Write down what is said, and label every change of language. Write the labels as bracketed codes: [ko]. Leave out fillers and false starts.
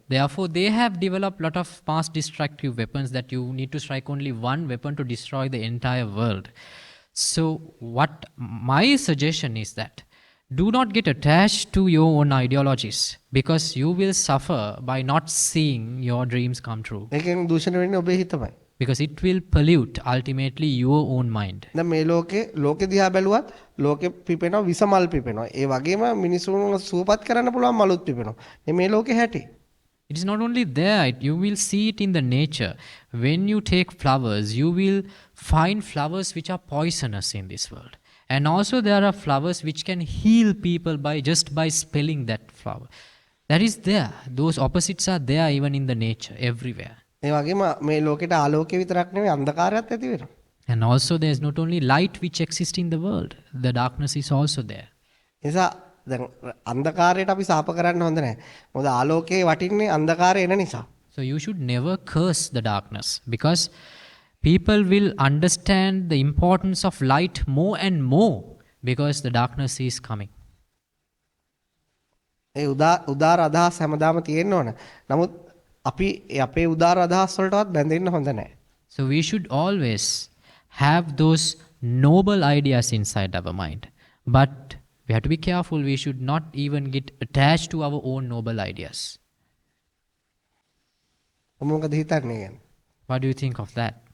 [en] Therefore, they have developed lot of mass destructive weapons that you need to strike only one weapon to destroy the entire world. So what my suggestion is that do not get attached to your own ideologies, because you will suffer by not seeing your dreams come true. [si] ඒකෙන් දූෂණය වෙන්නේ ඔබේ හිතමයි. [en] Because it will pollute ultimately your own mind. [si] දැන් මේ ලෝකේ දිහා බැලුවත් ලෝකෙ පිපෙනවා විසමල් පිපෙනවා. ඒ වගේම මිනිසුන්ව සුවපත් කරන්න පුළුවන් මලුත් පිපෙනවා. මේ ලෝකේ හැටි. [en] It is not only there, you will see it in the nature. When you take flowers, you will find flowers which are poisonous in this world. And also there are flowers which can heal people by smelling that flower. That is there. Those opposites are there even in the nature, everywhere. [si] ඒ වගේම මේ ලෝකෙට ආලෝකය විතරක් නෙවෙයි අන්ධකාරයත් ඇති වෙනවා. [en] And also there is not only light which exists in the world, the darkness is also there. [si] නිසා දැන් අන්ධකාරයට අපි සාප කරන්න හොඳ නැහැ. මොකද ආලෝකයේ වටින්නේ අන්ධකාරය එන නිසා. [en] So you should never curse the darkness, because people will understand the importance of light more and more because the darkness is coming. [si] ඒ උදාර අදහස් හැමදාම තියෙන්න ඕන. නමුත් අපි අපේ උදාර අදහස් වලටවත් බැඳෙන්න හොඳ නැහැ. [en] So we should always have those noble ideas inside our mind. But we have to be careful. We should not even get attached to our own noble ideas. [si] මොකද හිතන්නේ ගැන? [en] What do you think of that?